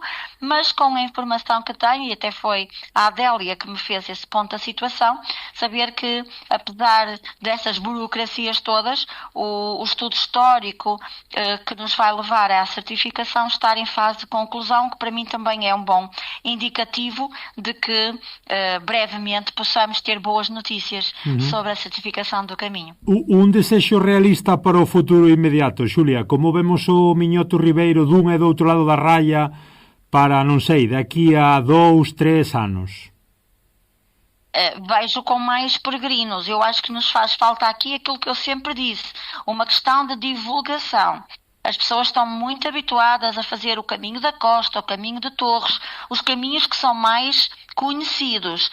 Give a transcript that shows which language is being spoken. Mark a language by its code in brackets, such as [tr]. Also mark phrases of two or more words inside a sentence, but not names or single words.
[pt] mas com a informação que tenho, e até foi a Adélia que me fez esse ponto da situação, saber que, apesar dessas burocracias todas, o estudo histórico que nos vai levar à certificação está em fase de conclusão, que para mim também é um bom indicativo de que brevemente possamos ter boas notícias sobre a certificação do caminho. [gl] Un desexo realista para o futuro inmediato, Xulia, como vemos o Miñoto Ribeiro dun e do outro lado da raya para, non sei, daqui a 2, 3 anos? [pt] Vejo com mais peregrinos. Eu acho que nos faz falta aqui aquilo que eu sempre disse, uma questão de divulgação. As pessoas estão muito habituadas a fazer o caminho da Costa, o caminho de Torres, os caminhos que são mais conhecidos.